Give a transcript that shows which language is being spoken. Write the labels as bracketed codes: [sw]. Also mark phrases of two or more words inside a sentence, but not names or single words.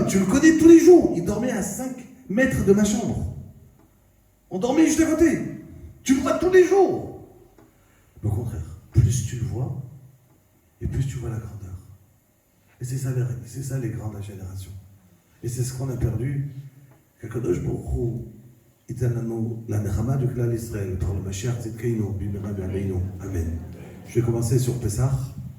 [fr] Mais tu le connais tous les jours. Il dormait à 5 mètres de ma chambre. On dormait juste à côté. Tu le vois tous les jours. Mais au contraire, plus tu le vois, et plus tu vois la grandeur. Et c'est ça les grandes générations. Et c'est ce qu'on a perdu. [he] Qu' הקדוש ברוך הוא ייתן לנו להנחמה de כלל ישראל [fr] par le [he] משיח צדקנו, במהרה בימינו. Amen. [fr] Je vais commencer sur Pessah.